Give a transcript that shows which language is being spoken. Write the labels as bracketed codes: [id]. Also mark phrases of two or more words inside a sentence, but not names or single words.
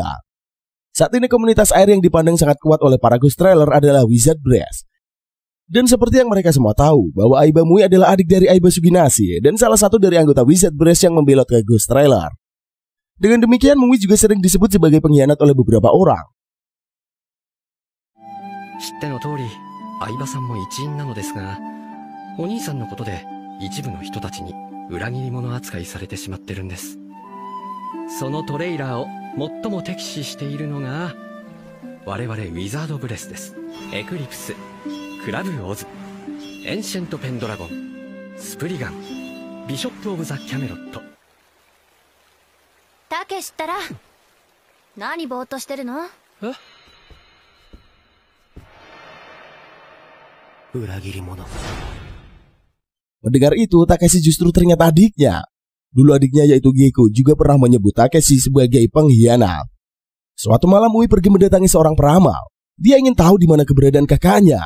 [id] Saat ini komunitas air yang dipandang sangat kuat oleh para Ghost Trailer adalah Wizard Brass. Dan seperti yang mereka semua tahu, bahwa Aiba Mui adalah adik dari Aiba Suginashi dan salah satu dari anggota Wizard Brass yang membelot ke Ghost Trailer. Dengan demikian, Mui juga sering disebut sebagai pengkhianat oleh beberapa orang. [ja] 知っての通り、相葉さんも一員なのですが、お兄さんのことで一部の人たちに裏切り者扱いされてしまってるんです。そのトレイラーを最も敵視しているのが我々ウィザードブレスです。エクリプス、クラブオズ、エンシェントペンドラゴン、スプリガン、ビショップオブザキャメロット。たけしったら何ぼーっとしてるの？ [id] Mendengar itu, Takeshi justru ternyata adiknya. Dulu adiknya yaitu Geiko juga pernah menyebut Takeshi sebagai pengkhianat. Suatu malam Mui pergi mendatangi seorang peramal. Dia ingin tahu di mana keberadaan kakaknya.